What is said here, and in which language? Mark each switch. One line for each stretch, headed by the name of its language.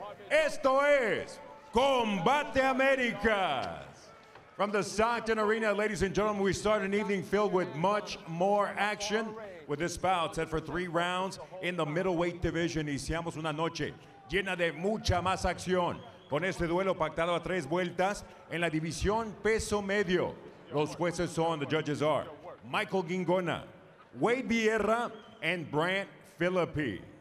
Spanish: Esto es Combate Americas.
English: From the Stockton Arena, ladies and gentlemen, we start an evening filled with much more action. With this bout set for 3 rounds in the middleweight division,
Spanish: iniciamos una noche llena de mucha más acción. Con este duelo pactado a 3 vueltas en la división peso medio. Los jueces son,
English: the judges are,
Spanish: Michael Gingona, Wade Vieira, and Brant Philippi.